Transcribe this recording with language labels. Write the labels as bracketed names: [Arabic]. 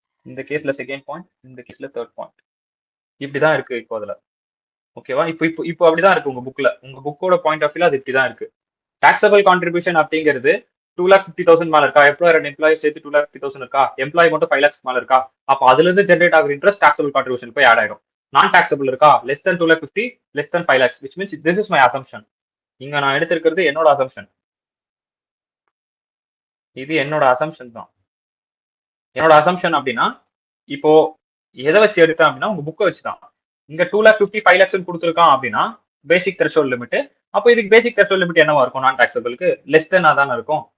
[Tamil] இந்த கேஸ்ல second point, இந்த கேஸ்ல தேர்ட் பாயிண்ட். இப்படிதான் இருக்கு இப்போ அதுல. ஓகேவா? இப்போ அப்படிதான் இருக்கு உங்க புக்ல. உங்க புக்கோட பாயிண்ட் ஆஃப் வியூல அது இப்படிதான் இருக்கு. டாக்ஸபிள் கான்ட்ரிபியூஷன் அப்படிங்கிறது 2,50,000 மேல இருக்கா? எம்ப்ளாயர் அண்ட் எம்ப்ளாயி சேர்த்து 2,50,000 இருக்கா? எம்ப்ளாயி மட்டும் 5 lakhs மேல இருக்கா? அப்ப அதுல இருந்து ஜெனரேட் ஆகுற இன்ட்ரெஸ்ட் டாக்ஸபிள் கான்ட்ரிபியூஷன் போய் ஆட் ஆயிடும். நான் டாக்ஸபிள் இருக்கா? [English] Less than 2,50,000 less than 5 lakhs, which means this is my assumption. [Tamil] இங்க நான் எடுத்திருக்கிறது என்னோட அசம்ஷன். இது என்னோட அசம்ஷன் தான். என்னோட அசம்ஷன் அப்படின்னா இப்போ எதை வச்சு எடுத்தேன் அப்படின்னா உங்க புக்கை வச்சுதான். இங்க 2,50,000 5 lakhs கொடுத்துருக்கான் அப்படின்னா பேசிக் த்ரெஷோல்ட் லிமிட். அப்போ இதுக்கு பேசிக் த்ரெஷோல்ட் லிமிட் என்னவா இருக்கும்? நான் டாக்ஸபிளுக்கு லெஸ் தென் தானே இருக்கும்.